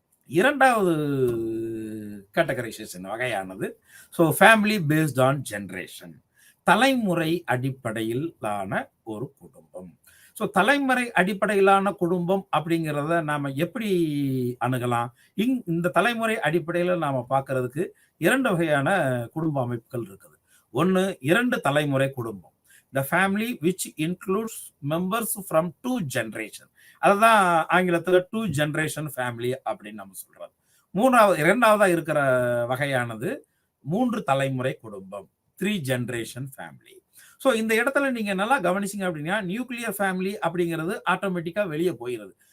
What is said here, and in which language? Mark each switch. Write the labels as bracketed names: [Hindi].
[Tamil] இரண்டாவது கேட்டகரைசேஷன் வகையானது [English] family based on generation, [Tamil] தலைமுறை அடிப்படையிலான ஒரு குடும்பம். தலைமுறை அடிப்படையிலான குடும்பம் அப்படிங்கிறத நாம எப்படி அணுகலாம்? இந்த தலைமுறை அடிப்படையில நாம பார்க்கிறதுக்கு 2 வகையான குடும்ப அமைப்புகள் இருக்குது. ஒண்ணு 2 தலைமுறை குடும்பம். [English] The family which includes members from 2 generation. [Tamil] அதுதான் ஆங்கிலத்துல [English] 2 generation family [Tamil] அப்படின்னு நம்ம சொல்றோம். இரண்டாவதா இருக்கிற வகையானது 3 தலைமுறை குடும்பம், [English] 3 generation family. [Tamil] இந்த இடத்துல நீங்க நல்லா கவனிச்சீங்க அப்படின்னா நியூக்ளியர் ஃபேமிலி அப்படிங்கிறது ஆட்டோமேட்டிக்கா வெளியே போயிடுது.